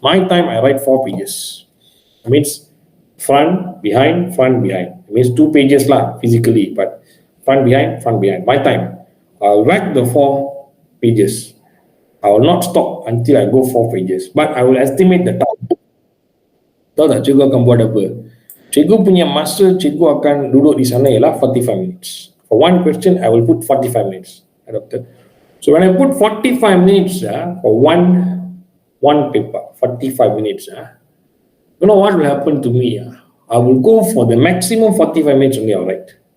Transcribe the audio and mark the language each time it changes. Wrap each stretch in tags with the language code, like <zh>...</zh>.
<en>My time, I write 4 pages. It means front, behind, front, behind. It means 2 pages lah, physically, but front, behind, front, behind. My time, I'll whack the 4 pages. I will not stop until I go 4 pages. But I will estimate the time.</en> <ms>Tahu tak cikgu akan buat apa? Cikgu punya masa cikgu akan duduk di sana ialah</ms> <en>45 minutes. For one question, I will put 45 minutes. Doctor. So when I put 45 minutes for one paper, 45 minutes, you know what will happen to me? I will go for the maximum 45 minutes only, all right.</en>